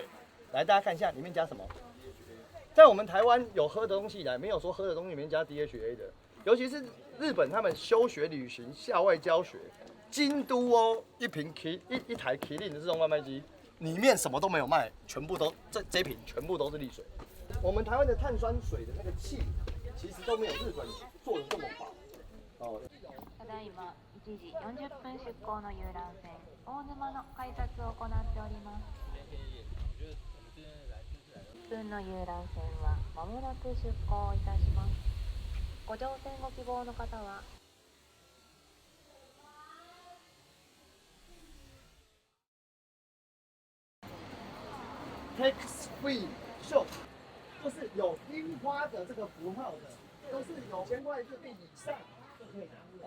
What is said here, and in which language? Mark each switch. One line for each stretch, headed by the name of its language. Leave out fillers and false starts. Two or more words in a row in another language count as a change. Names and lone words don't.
Chinese: 来，大家看一下里面加什么。在我们台湾有喝的东西来，没有说喝的东西里面加 DHA 的，尤其是日本他们休学旅行、校外教学，京都哦，一台麒麟的自动贩卖机，里面什么都没有卖，全部都这瓶全部都是利水。我们台湾的碳酸水的那个气，其实都没有日本做的这么好。哦。
Japanese: ただいま1時40分出港の遊覧船大沼の改札を行っております。1分の遊覧船はまもなく出港いたします。ご乗船ご希望の方は
English: Tax Free Show，
Chinese: 就是有樱花的这个符号的，都是有1000块日币以上就可以拿到。